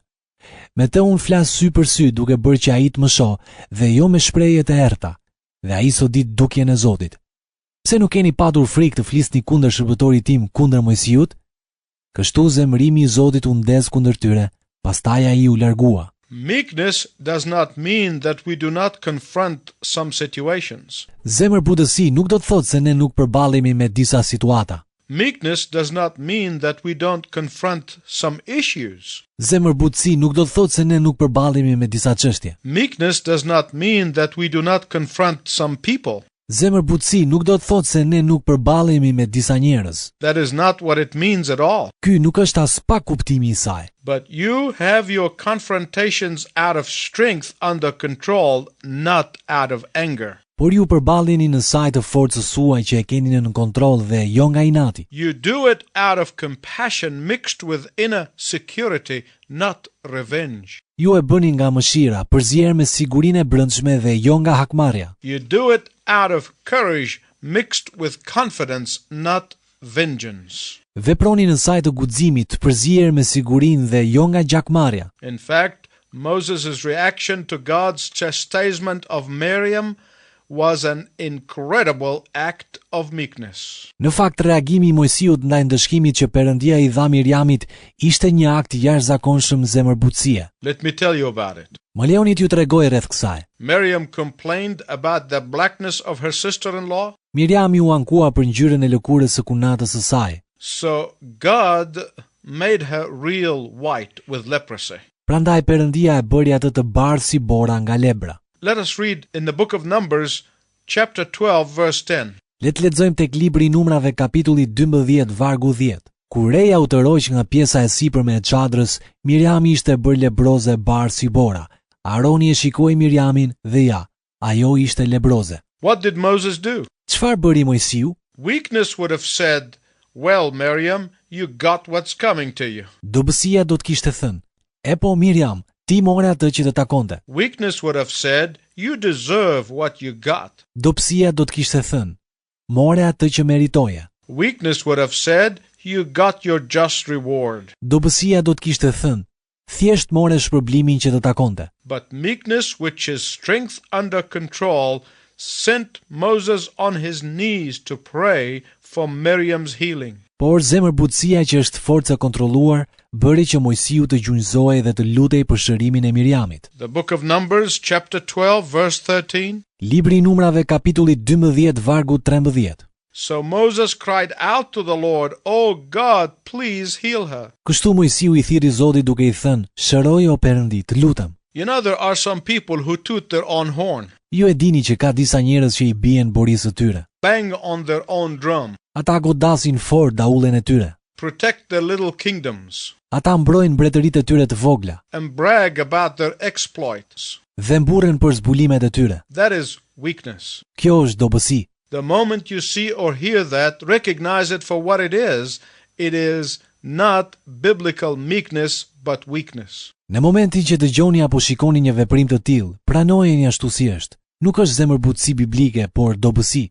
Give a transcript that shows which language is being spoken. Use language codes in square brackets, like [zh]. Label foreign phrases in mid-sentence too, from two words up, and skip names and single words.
[sq] Me të unë flas sy për sy duke bërë që ai të më shoh dhe jo me shprehje të errta. Dhe ai sot ditë dukjen e Zotit. Pse nuk keni patur frikë të flisni kundër shërbëtorit tim, kundër Mojsiut? Kështu zemërimi I Zotit u ndez kundër tyre, pastaj ai u largua. [en] Meekness does not mean that we do not confront some situations. [sq] Zemërbutësi nuk do të thotë se ne nuk përballemi me disa situata. [en] Meekness does not mean that we don't confront some issues. [sq] Zemërbutësi nuk do të thotë se ne nuk përballemi me disa çështje. [en] Meekness does not mean that we do not confront some people. [sq] Zemërbutësi nuk do të thotë se ne nuk përballemi me disa njerëz. [en] That is not what it means at all. [sq] Ky nuk është as pak kuptimi I saj. [en] But you have your confrontations out of strength under control, not out of anger. [sq] Por ju përballeni në saj të forcës suaj që e keni në kontroll dhe jo nga inati. [en] You do it out of compassion mixed with inner security, not revenge. [sq] Ju e bëni nga mëshira, përzier me sigurinë e brendshme dhe jo nga hakmarrja. [en] You do it out of courage mixed with confidence, not vengeance. [sq] Veproni në saj të guximit, përzier me sigurinë dhe jo nga gjakmarrja. [en] In fact, Moses' reaction to God's chastisement of Miriam was an incredible act of meekness. [sq] Në fakt, reagimi I Mojsiut ndaj ndëshkimit që Perëndia I dha Miriamit ishte një akt jashtëzakonshëm zemërbutësie. [en] Let me tell you about it. [sq] Më lejoni t'ju tregoj rreth kësaj. [en] Miriam complained about the blackness of her sister-in-law, [sq] Miriami u ankua për ngjyrën e lëkurës së kunatës së saj. [en] so God made her real white with leprosy. [sq] Prandaj Perëndia e bëri atë të bardhë si bora nga lebra. [en] Let us read in the book of Numbers, chapter 12, verse 10. [sq] Le të lexojmë tek libri I Numrave kapitulli 12 vargu 10. Kur reja u tërhoq nga pjesa e sipërme e çadrës, Miriami ishte bërë lebroze bardhë si bora. Aroni e shikoi Miriamin dhe ja, ajo ishte lebroze. [en] What did Moses do? [sq] Çfarë bëri Mojsiu? [en] Weakness would have said, well, Miriam, you got what's coming to you. [sq] Dobësia do të kishte thënë: "E po Miriam, ti more atë që të takonte." [en] Weakness would have said, you deserve what you got. [sq] Dobësia do të kishte thënë: "More atë që meritoje." [en] Weakness would have said, you got your just reward. [sq] Dobësia do të kishte thënë: "Thjesht more shpërblimin që të takonte." [en] But meekness, which is strength under control, sent Moses on his knees to pray for Miriam's healing. [sq] Por zemërbutësia që është forca e kontrolluar bëri që Mojsiu të gjunjëzohej dhe të lutej për shërimin e Miriamit. [en] The book of Numbers, chapter 12, verse 13. [sq] Libri I Numrave kapitulli 12 vargu 13. [en] So Moses cried out to the Lord, "Oh God, please heal her." [sq] Kështu Mojsiu I thiri Zotit duke I thënë: "Shëroj o Perëndi, të lutem." [en] You know, there are some people who toot their own horn, [sq] Ju e dini që ka disa njerëz që I bien burisë së tyre. [en] bang on their own drum, [sq] Ata godasin fort daullën e tyre. [en] protect their little kingdoms, [sq] Ata mbrojnë mbretëritë e tyre të vogla [en] and brag about their exploits. [sq] dhe mburren për zbulimet e tyre. [en] That is weakness. [sq] Kjo është dobësi. [en] The moment you see or hear that, recognize it for what it is. It is not biblical meekness, but weakness. [sq] Në momentin që dëgjoni apo shikoni një veprim të tillë, pranojeni ashtu si është. Nuk është zemërbutësi biblike, por dobësi.